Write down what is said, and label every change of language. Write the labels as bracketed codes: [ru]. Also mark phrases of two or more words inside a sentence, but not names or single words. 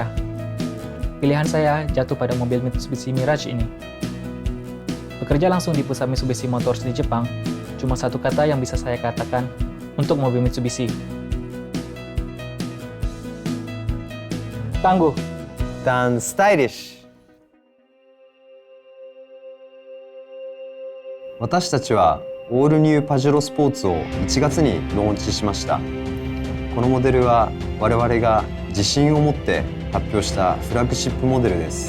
[id] Pilihan saya jatuh pada mobil Mitsubishi Mirage ini. Bekerja langsung di pusat Mitsubishi Motors di Jepang, cuma satu kata yang bisa saya katakan untuk mobil Mitsubishi. Tangguh. Dan stylish. [ja] 私たちはオールニューパジェロスポーツを1月にローンチしました。このモデルは我々が自信を持って発表したフラッグシップモデルです。